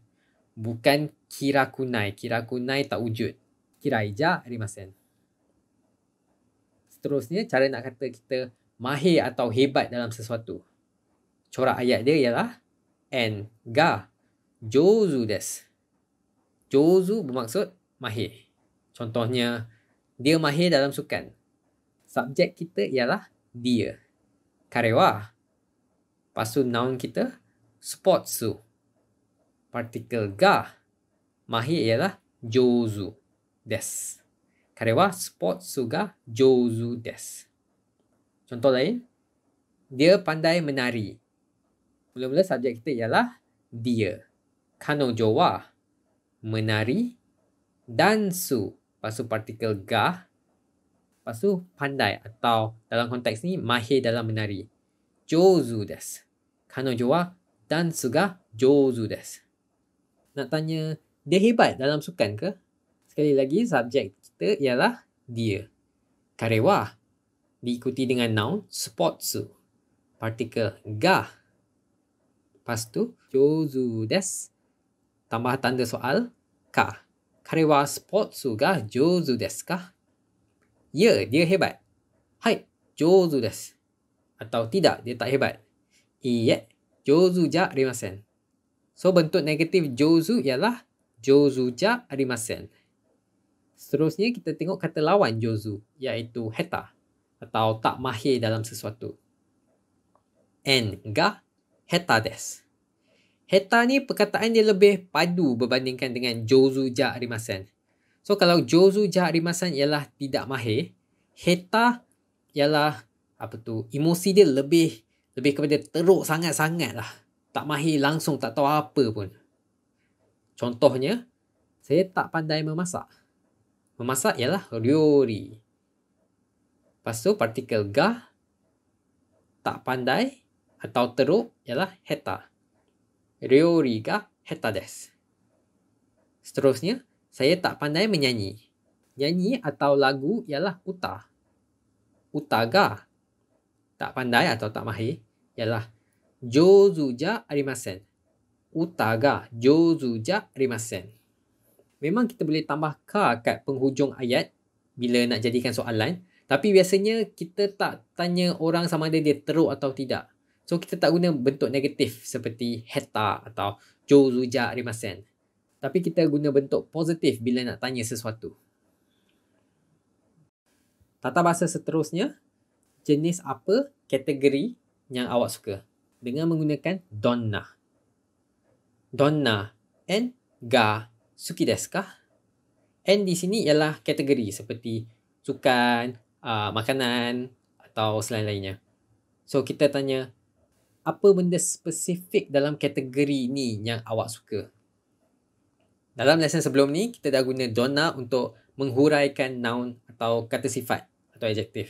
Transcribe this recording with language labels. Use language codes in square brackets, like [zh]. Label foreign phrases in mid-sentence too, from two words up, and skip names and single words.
[ms] Bukan kirakunai. Kirakunai tak wujud. [ja] 嫌いじゃありません. [ms] Seterusnya, cara nak kata kita mahir atau hebat dalam sesuatu. Corak ayat dia ialah [ja] Nが上手です. [ms] Jouzu bermaksud mahir. Contohnya, dia mahir dalam sukan. Subjek kita ialah dia. [ja] 彼は. [ms] Lepas tu noun kita sportsu. Partikel ga. Mahir ialah [ja] 上手です. 彼はスポーツが上手です. [ms] Contoh lain, dia pandai menari. Mula-mula subjek kita ialah dia. [ja] 彼女は menari dansu. [ms] Lepas tu partikel ga. Lepas tu pandai atau dalam konteks ni mahir dalam menari. [ja] 上手です. 彼女はダンスが上手です. [ms] Nak tanya, dia hebat dalam sukan ke? Sekali lagi, subjek kita ialah dia. [ja] 彼は [ms] diikuti dengan noun sportsu. Partikel ga. Lepas tu [ja] 上手です. [ms] Tambah tanda soal [ja] か。彼はスポーツが上手ですか? [ms] Ya, dia hebat. Hai, [ja] 上手です. [ms] Atau tidak, dia tak hebat. [ja] いいえ、上手じゃありません. [ms] So, bentuk negatif jouzu ialah [ja] 上手じゃありません. [ms] Seterusnya, kita tengok kata lawan jouzu, iaitu heta. Atau tak mahir dalam sesuatu. [ja] Nが下手です. [ms] Heta ni perkataan dia lebih padu berbandingkan dengan jouzu ja arimasen. So, kalau [ja] 上手じゃありません [ms] ialah tidak mahir, heta ialah emosi dia lebih kepada teruk sangat-sangat lah. Tak mahir langsung, tak tahu apa pun. Contohnya, saya tak pandai memasak. Memasak ialah ryori. Lepas tu partikel ga, tak pandai atau teruk ialah heta. [ja] 料理が下手です. [ms] Seterusnya, saya tak pandai menyanyi. Nyanyi atau lagu ialah uta. [ja] 歌が [ms] tak pandai atau tak mahir ialah [ja] 上手じゃありません. 歌が上手じゃありません. [ms] Memang kita boleh tambah ka kat penghujung ayat bila nak jadikan soalan. Tapi biasanya kita tak tanya orang sama ada dia teruk atau tidak. So, kita tak guna bentuk negatif seperti heta atau [ja] 上手じゃありません. [ms] Tapi kita guna bentuk positif bila nak tanya sesuatu. Tata bahasa seterusnya, jenis apa kategori yang awak suka? Dengan menggunakan [ja] どんな。どんなNが好きですか? [ms] En di sini ialah kategori seperti sukan, makanan atau selain-lainnya. So, kita tanya, apa benda spesifik dalam kategori ni yang awak suka? Dalam lesson sebelum ni, kita dah guna donna untuk menghuraikan noun atau kata sifat atau adjektif.